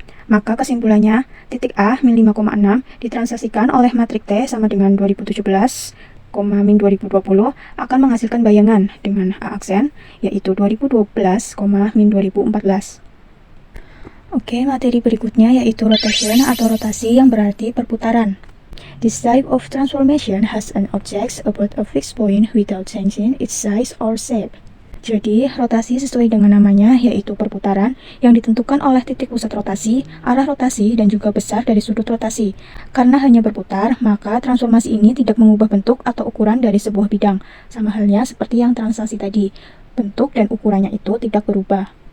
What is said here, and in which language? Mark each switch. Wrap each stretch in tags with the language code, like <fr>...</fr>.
<id>Maka kesimpulannya, titik A min 5,6 ditransaksikan oleh matrik T sama dengan 2017, min 2020 akan menghasilkan bayangan dengan A aksen yaitu 2012, min 2014. Oke, materi berikutnya yaitu rotation atau rotasi yang berarti perputaran.</id> <en>This type of transformation has an object about a fixed point without changing its size or shape.</en> <id>Jadi, rotasi sesuai dengan namanya yaitu perputaran yang ditentukan oleh titik pusat rotasi, arah rotasi, dan juga besar dari sudut rotasi. Karena hanya berputar, maka transformasi ini tidak mengubah bentuk atau ukuran dari sebuah bidang. Sama halnya seperti yang translasi tadi, bentuk dan ukurannya itu tidak berubah.</id>